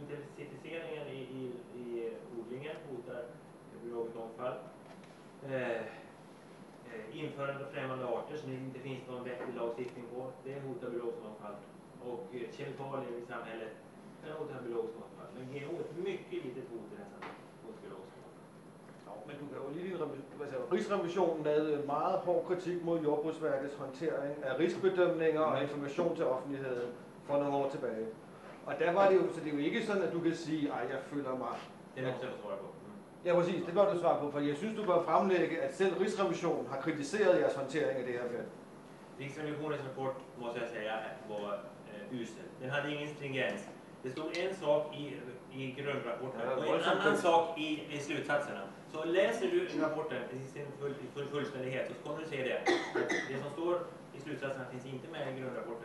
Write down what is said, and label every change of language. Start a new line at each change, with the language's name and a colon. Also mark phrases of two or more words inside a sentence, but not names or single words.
Swedish: Intensifieringen i odlingen hotar biologisk mångfald. Införande av främmande arter som det inte finns någon vettig lagstiftning på, det hotar biologisk mångfald. Och kemikalier i samhället, det hotar biologisk mångfald. Men GMO är ett mycket litet hot i det här samhället mot biologisk mångfald.
Danish: Ja, men du kan jo lige Rigsrevisionen lavede meget hård kritik mod Jordbrugsverkets håndtering af riskbedømninger og information til offentligheden for nogle år tilbage. Og der var det jo, så det er jo ikke sådan, at du kan sige, at jeg føler mig...
Swedish: Det måste jag få svara på.
Danish: Ja, præcis. Det bør du svare på, for jeg synes, du bør fremlægge, at selv Rigsrevisionen har kritiseret jeres håndtering af det her felt.
Swedish: Riksrevisionens rapport måste jag säga var usel. Den hade ingen stringens. Det stod en sak i grundrapporten och en annan sak i slutsatserna. Så läser du rapporten i sin fullständighet så kommer du se det. Det som står i slutsatserna finns inte med i grundrapporten.